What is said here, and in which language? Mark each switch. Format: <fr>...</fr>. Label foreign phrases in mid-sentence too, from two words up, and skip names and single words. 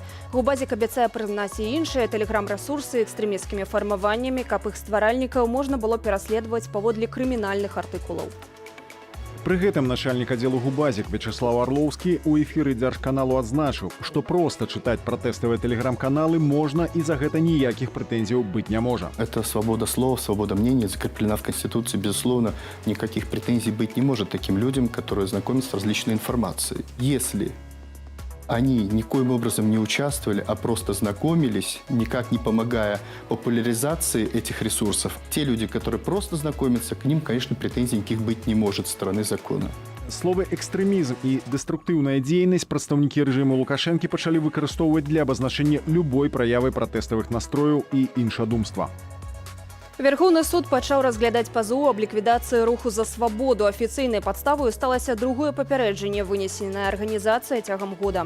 <be>Губазік абяцае прызнаць і іншыя тэлеграм-рэсурсы экстрэмісцкімі фармаваннямі, каб іх стваральнікаў можна было пераследаваць паводле крымінальных артыкулаў. Пры гэтым начальнік аддзелу Губазік Вячеслав Арлоўскі ў эфіры дзяржканалу адзначыў, што проста чытаць пратэставыя тэлеграм-каналы можна і за гэта ніякіх прэтэнзіяў быць не можа.</be> <ru>Это свобода слова, свобода мнения, закреплена в Конституции, безусловно, никаких претензий быть не может таким людям, которые знакомятся с различной информацией. Если они никоим образом не участвовали, а просто знакомились, никак не помогая популяризации этих ресурсов, те люди, которые просто знакомятся, к ним, конечно, претензий никаких быть не может со стороны закона.</ru> <be>Словы экстрэмізм і дэструктыўная дзейнасць прадстаўнікі рэжыму Лукашэнкі пачалі выкарыстоўваць для абазначэння любой праявы пратэставых настрояў і іншадумства. Верховны суд пачаў разглядаць пазоў аб ліквідацыі руху за свабоду. Афіцыйнай падставою сталася другое папярэджанне, вынесенае арганізацыя цягам года.</be>